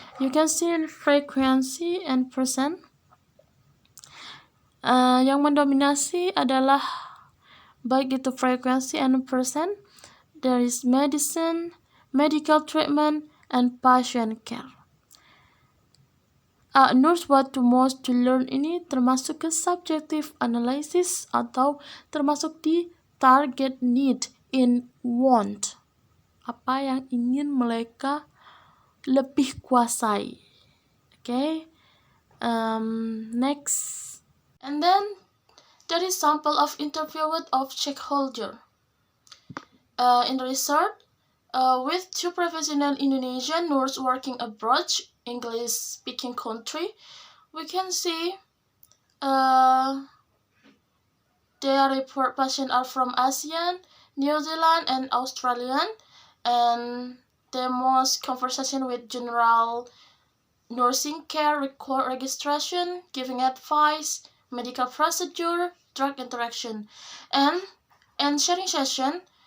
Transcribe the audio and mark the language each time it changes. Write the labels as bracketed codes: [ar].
[en] You can see in frequency and percent. [id] Yang mendominasi adalah baik itu [en] frequency and percent. There is medicine, medical treatment, and patient care. Nurse what to most to learn [id] ini termasuk ke subjective analysis atau termasuk di target need in want. Apa yang ingin mereka lebih kuasai. [en] Okay. Next. And then there is sample of interview of stakeholder. In the research, with 2 professional Indonesian nurses working abroad, English-speaking country, we can see their report patients are from ASEAN, New Zealand, and Australian, and the most conversation with general nursing care, record registration, giving advice, medical procedure, drug interaction, and sharing session.